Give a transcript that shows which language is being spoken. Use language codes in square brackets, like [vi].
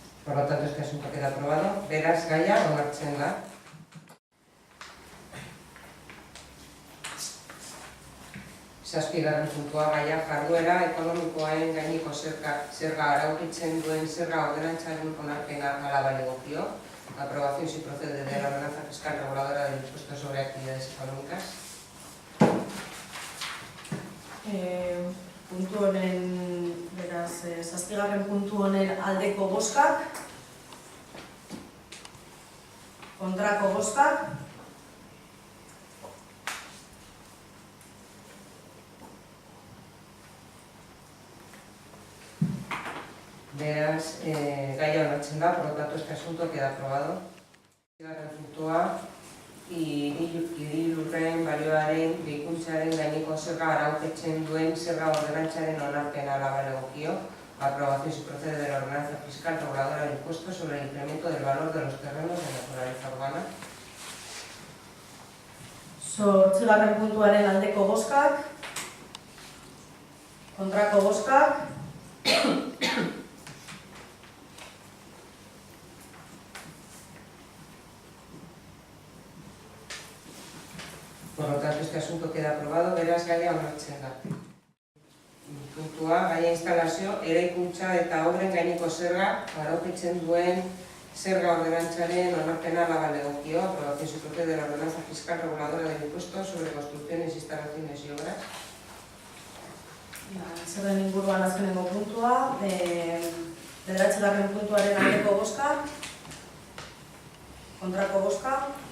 [es] Por lo tanto, este asunto queda aprobado. [eu] Beraz, gaia onartzen da. Zazpigarren puntua gaia jarduera ekonomikoaren gaineko zerga arautzen duen zerga ordenantzaren onarpena hala balegokio. [es] Aprobación si procede de la ordenanza fiscal reguladora del impuesto sobre actividades económicas. [eu] Puntu honen, beraz, zazpigarren puntu honen aldeko bozkak, kontrako bozkak, Beraz, gaia onartzen da, [es] por lo tanto, este asunto queda aprobado. [eu] Bigarren puntua, hiri-lurren balioaren gehikuntzaren gaineko zerga arautzen duen zerga ordenantzaren onarpena hala balegokio. [es] Aprobación si procede de la ordenanza fiscal reguladora del impuesto sobre el incremento del valor de los terrenos de naturaleza urbana. [eu] Zortzigarren puntuaren aldeko bozkak, kontrako bozkak, [es] Por lo tanto, este asunto queda aprobado, [eu] beraz gaia onartzen da. Puntua, gaia instalazio, eraikuntza eta obren gaineko zerga arautzen duen zerga ordenantzaren onarpena hala balegokio. [es] Aprobación si procede de la ordenanza fiscal reguladora del impuesto sobre construcciones, instalaciones y obras. [eu] zerren inguruan azkenengo puntua, bederatzigarren puntuaren aldeko bozka, kontrako bozka,